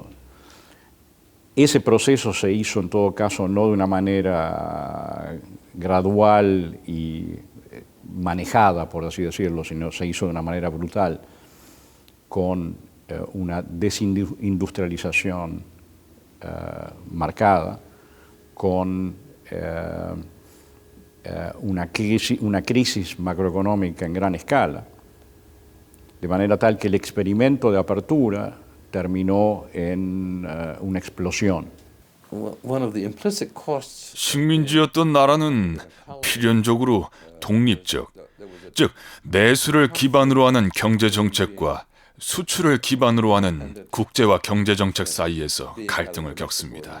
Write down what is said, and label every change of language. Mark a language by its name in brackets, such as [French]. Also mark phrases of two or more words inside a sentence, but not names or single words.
[Spanish] Ese proceso se hizo en todo caso no de una manera gradual y manejada, por así decirlo, sino se hizo de una manera brutal, con una desindustrialización marcada, con una crisis macroeconómica en gran escala, de manera tal que el experimento de apertura terminó en una explosión. [Korean] 식민지였던 나라는 필연적으로 독립적, 즉 내수를 기반으로 하는 경제 정책과 수출을 기반으로 하는 국제화 경제 정책 사이에서 갈등을 겪습니다.